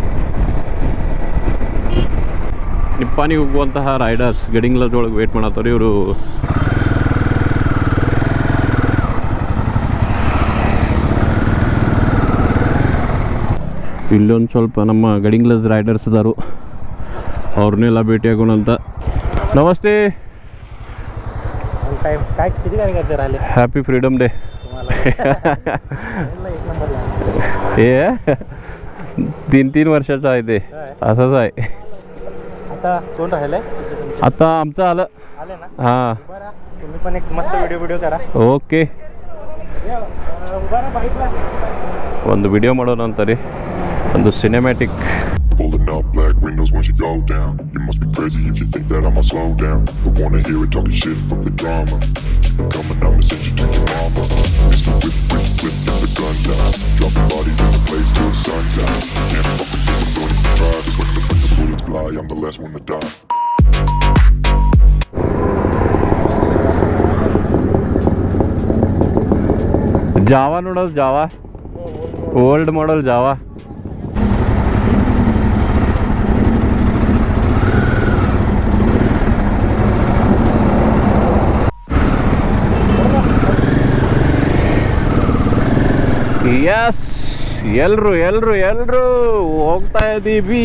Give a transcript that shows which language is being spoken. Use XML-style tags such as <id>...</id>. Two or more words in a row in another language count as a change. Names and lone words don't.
<kn>ನಿಪ್ಪಾಣಿಗೆ ಹೋಗುವಂತಹ ರೈಡರ್ಸ್ ಗಡಿಂಗ್ಲಜ್ ಒಳಗೆ ವೇಟ್ ಮಾಡತ್ತಾರೆ. ಇವರು ಇಲ್ಲೊಂದು ಸ್ವಲ್ಪ ನಮ್ಮ ಗಡಿಂಗ್ಲಜ್ ರೈಡರ್ಸ್ ಇದಾರು, ಅವ್ರನ್ನೆಲ್ಲ ಭೇಟಿಯಾಗೋಣ ಅಂತ. ನಮಸ್ತೆ.</kn> <en>Happy Freedom Day.</en> <mr>हे 3 वर्षाचा आहे ते. असंच आहे. आता आमचं आलं. हां तुम्ही पण एक मस्त व्हिडिओ करा.</mr> <kn>ಓಕೆ, ಒಂದು ವಿಡಿಯೋ ಮಾಡೋಣ ಅಂತಾರೆ, ಒಂದು ಸಿನಿಮ್ಯಾಟಿಕ್.</kn> <en>Pulling up black windows once you go down. You must be crazy if you think that I'ma slow down. Don't wanna hear it talking shit, fuck the drama. Keep it coming, I'ma send you to your mama. Mr. Whip, whip, whip, get the gun down. Dropping bodies in the place till the sun's out. Can't fuck with this, I'm going to try. Just when the bullets fly, I'm the last one to die.</en> <kn>ಜಾವಾ ನೋಡೋದು, ಜಾವಾ</kn> <en>old model</en> <kn>ಜಾವಾ. ಎಸ್, ಎಲ್ರು ಹೋಗ್ತಾ ಇದ್ದೀವಿ.</kn>